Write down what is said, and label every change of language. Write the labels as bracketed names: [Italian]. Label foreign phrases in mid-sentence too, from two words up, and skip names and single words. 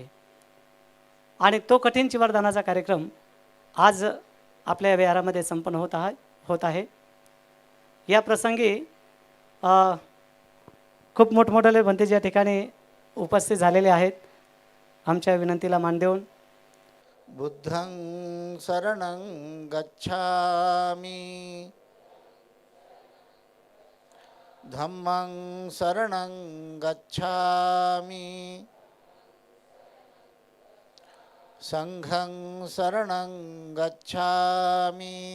[Marathi] आणि तो कठीण चिवरदानाचा कार्यक्रम आज आपल्या विहारामध्ये संपन्न होत आहे. या प्रसंगी खूप मोठमोठे भंतेजी या ठिकाणी उपस्थित झालेले आहेत. आमच्या विनंतीला मान देऊन [Pali] बुद्धं शरणं गच्छामि, धम्मं शरणं गच्छामि, संघं शरणं गच्छामि,